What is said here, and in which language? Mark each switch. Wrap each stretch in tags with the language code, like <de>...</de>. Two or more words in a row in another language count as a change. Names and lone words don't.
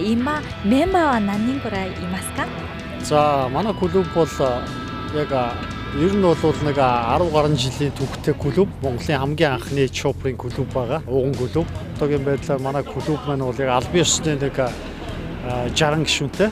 <ja>今メンバーは何人ぐらいいますか？</ja> <mn>За манай клуб бол яг ер нь бол нэг 10 гаруй жилийн түүхтэй клуб, Монголын хамгийн анхны чопрын клуб байгаа. Ууган клуб. Одоогийн байдлаар манай клуб маань бол яг албан ёсны нэг 60 гишүүнтэй.</mn>